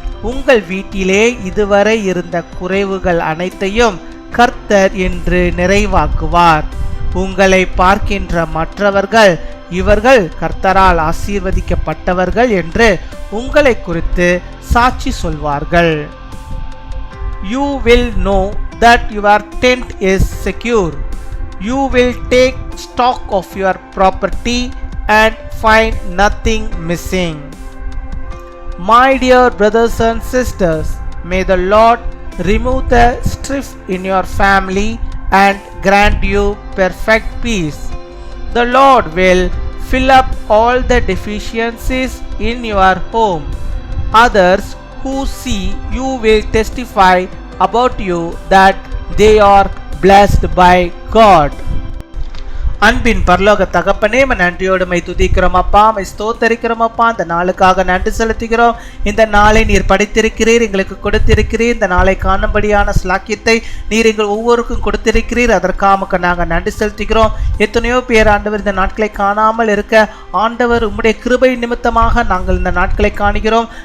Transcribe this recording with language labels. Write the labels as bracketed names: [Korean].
[Tamil] உங்கள் வீட்டிலே இதுவரை இருந்த குறைவுகள் அனைத்தையும் கர்த்தர் என்று நிறைவாக்குவார். உங்களை பார்க்கின்ற மற்றவர்கள் இவர்கள் கர்த்தரால் ஆசீர்வதிக்கப்பட்டவர்கள் என்று உங்களை குறித்து சாட்சி சொல்வார்கள். [English] You will know that your tent is secure. You will take stock of your property and find nothing missing. My dear brothers and sisters, may the Lord remove the strife in your family and grant you perfect peace. The Lord will fill up all the deficiencies in your home. Others who see you will testify about you that they are blessed by God. [Tamil] அன்பின் பரலோக தகப்பனே, நன்றியோடு my துதிக்கிறோம் அப்பா, my ஸ்தோத்தரிக்கிறோம் அப்பா. இந்த நாளுக்காக நன்றி செலுத்துகிறோம். இந்த நாளை நீர் படைத்திருக்கிறீர், எங்களுக்கு கொடுத்திருக்கிறீர். இந்த நாளை காணும்படியான ஸ்லாக்கியத்தை நீர் எங்கள் ஒவ்வொருக்கும் கொடுத்திருக்கிறீர். அதற்காக நாங்கள் நன்றி செலுத்துகிறோம். எத்தனையோ பேர் ஆண்டவர் இந்த நாட்களை காணாமல் இருக்க, ஆண்டவர் உம்முடைய கிருபை நிமித்தமாக நாங்கள் இந்த நாட்களை காணுகிறோம்.